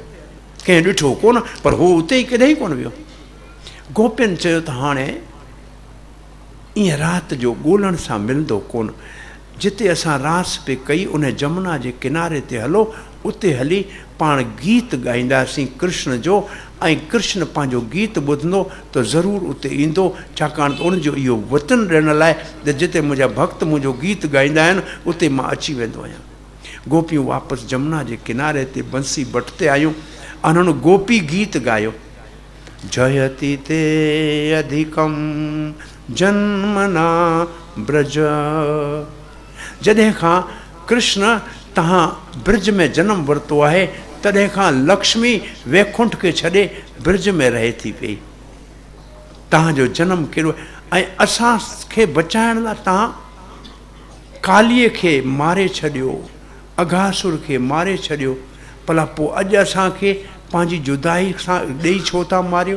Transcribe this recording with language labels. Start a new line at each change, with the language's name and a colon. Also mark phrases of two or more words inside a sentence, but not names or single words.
Sindhi: कंहिं ॾिठो कोन, पर हू उते ई केॾांहुं ई कोन वियो। गोपियुनि चयो त हाणे ईअं राति जो ॻोल्हण सां मिलंदो कोन, जिते असां रास पे कई उन जमुना जे किनारे ते हलो, उते हली पाण गीत ॻाईंदासीं कृष्ण जो, ऐं कृष्ण पंहिंजो गीत ॿुधंदो त ज़रूरु उते ईंदो, छाकाणि त उनजो इहो वचन ॾियण लाइ त जिते मुंहिंजा भक्त मुंहिंजो गीत ॻाईंदा आहिनि उते मां अची वेंदो आहियां। गोपियूं वापसि जमुना जे किनारे ते बंसी बट ते आयूं, उन्हनि गोपी गीत ॻायो,
Sanskrit: जयति ते अधिकम जन्मना ब्रज।
Sindhi: जॾहिं खां कृष्ण तव्हां ब्रज में जनम वरितो आहे, तॾहिं खां लक्ष्मी वैकुंठ खे छॾे ब्रज में रहे थी पई। तव्हांजो जनम कहिड़ो, ऐं असांखे बचाइण लाइ तव्हां कालीअ खे मारे छॾियो, अघासुर खे मारे छॾियो, भला पोइ अॼु असांखे पंहिंजी जुदाई सां ॾेई छो था मारियो?